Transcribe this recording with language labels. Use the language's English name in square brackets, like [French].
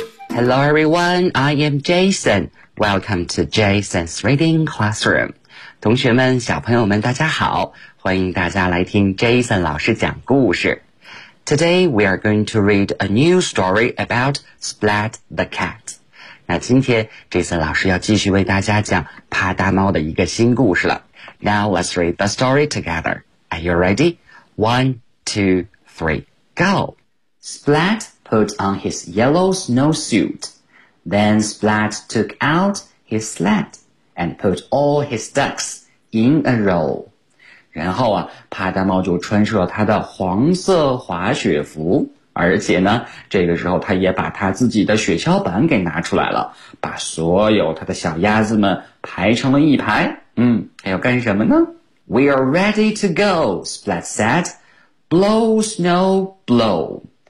[English] Hello everyone, I am Jason. Welcome to Jason's Reading Classroom. [Chinese] 同学们，小朋友们，大家好，欢迎大家来听 Jason 老师讲故事。 [English] Today we are going to read a new story about Splat the Cat. [Chinese] 那今天 Jason 老师要继续为大家讲啪嗒猫的一个新故事了。 [English] Now let's read the story together. Are you ready? 1, 2, 3, go! Splat. Put on his yellow snowsuit. Then Splat took out his sled and put all his ducks in a row. [Chinese] 然后啊，啪嗒猫就穿上了他的黄色滑雪服，而且呢，这个时候他也把他自己的雪橇板给拿出来了，把所有他的小鸭子们排成了一排。他要干什么呢？ [English] We are ready to go, Splat said. Blow, snow, blow.